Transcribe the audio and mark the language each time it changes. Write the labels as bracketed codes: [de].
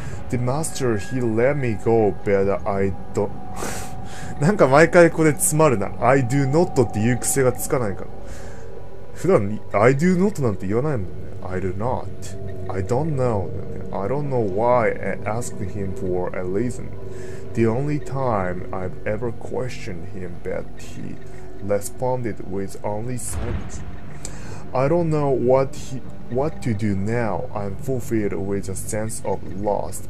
[en] The master, he let me go, but I don't [ja] なんか毎回これ詰まるな。 [en] I do not [ja] って言う癖がつかないから。普段 I do not なんて言わないもんね。 [en] I do not. I don't know. I don't know why I asked him for a reason. The only time I've ever questioned him, but he responded with only silence. I don't know what to do now. I'm fulfilled with a sense of loss.